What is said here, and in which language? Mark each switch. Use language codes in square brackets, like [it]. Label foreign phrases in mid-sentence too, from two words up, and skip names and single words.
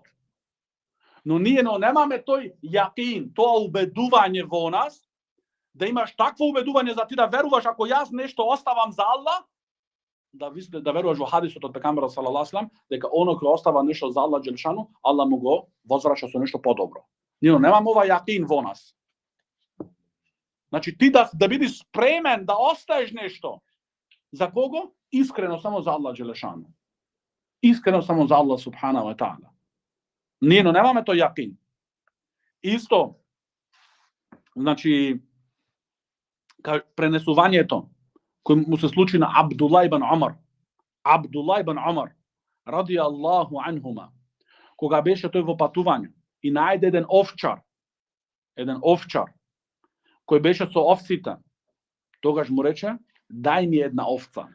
[mk] Но ние немаме тој јакин, тоа убедување во нас, да имаш такво убедување за ти да веруваш, ако јас нешто оставам за Аллах, да веруваш во хадисот од пекамберот [ar] صلى الله عليه وسلم, [mk] дека оно кој остава нешто за [ar] الله جل شأنه, [mk] Аллах му го возвраќа со нешто подобро. Ние немаме ова јакин во нас. Значи, ти да бидеш спремен да оставиш нешто. За кого? Искрено само за [ar] الله جل شأنه. [mk] Искрено само за [ar] الله سبحانه وتعالى. [mk] Ние немаме тој јакин. Исто, значи, пренесувањето кој му се случи на Абдулла ибн Омар, [ar] رضي الله عنهما, [mk] кога беше тој во патување и најде еден овчар, кој беше со овците, тогаш му рече, дај ми една овца.